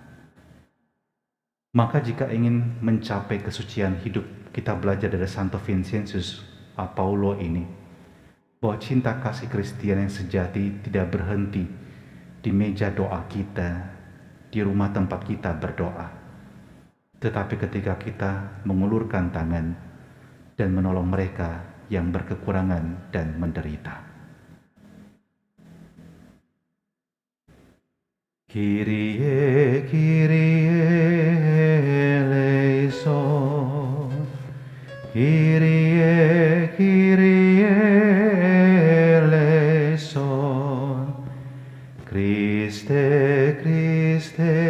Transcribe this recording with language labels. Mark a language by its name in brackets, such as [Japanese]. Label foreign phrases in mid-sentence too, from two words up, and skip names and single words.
[Indonesian] Maka jika ingin mencapai kesucian hidup, kita belajar dari Santo Vincentius a Paulo ini, bahwa cinta kasih Kristiani yang sejati tidak berhenti di meja doa kita, di rumah tempat kita berdoa, tetapi ketika kita mengulurkan tangan dan menolong mereka yang berkekurangan dan menderita. [Greek] Kyrie, Kyrie eleison, Kyrie, Kyrie eleison, Christe, Christe